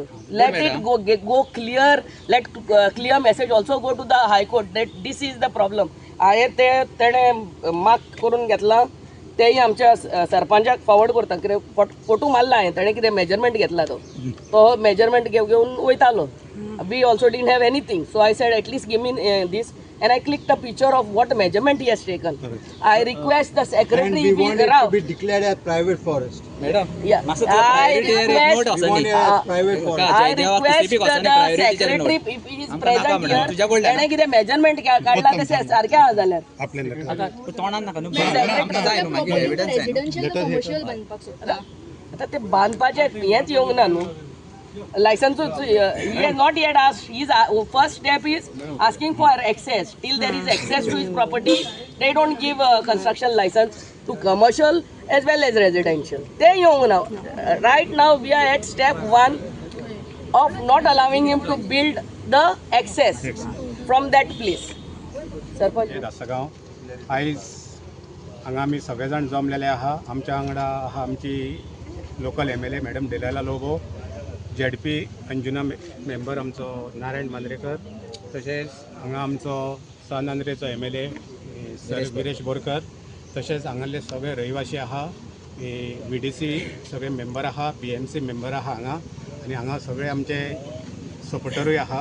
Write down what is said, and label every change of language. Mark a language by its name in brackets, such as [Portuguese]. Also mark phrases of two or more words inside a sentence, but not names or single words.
[English] Let it go clear. Let clear message also go to the High Court that this is the problem. [Konkani] हांवें तेणें मार्क करून घेतलां. तेय आमच्या सरपंचाक फॉवर्ड करता. कितें फोटो मारला हांवें. ताणें कितें मेजरमेंट घेतला तो मेजरमेंट घेवन वयतालो. [English] We also didn't have anything. So I said at least give me this and I clicked a picture of what measurement he has taken. I request the secretary. And we want it to be declared as private forest. Madam, yeah. I request the secretary if he is present here. [Konkani] त्याने कितें मेजरमेंट काढला ते सारकें आहा जाल्यार आतां ते बांदपाचें हेंच येवंक ना न्हू. [English] License he has not yet asked. His first step is asking for access. Till there is access to his property, they don't give a construction license to commercial as well as residential. They young now. Right now we are at step 1. of not allowing him to build the access from that place. Sarpanch. [Konkani] दासगांव आयज हांगा आमी सगळे जाण जमलेले आहा. आमच्या वांगडा आहा आमची [English] local MLA madam [Konkani] डेलाला लोबो, ZP अंजुना मेंबर आमचो नारायण मांद्रेकर, तशेंच हांगा आमचो सान आंद्रेचो MLA सर विरेश बोरकर, तशेंच हांगाले सगळे रहिवासी आहा, VDC सगळे मेंबर आहा, BMC मेंबर आहा हांगा, आनी हांगा सगळे आमचे सपोर्टरूय आहा.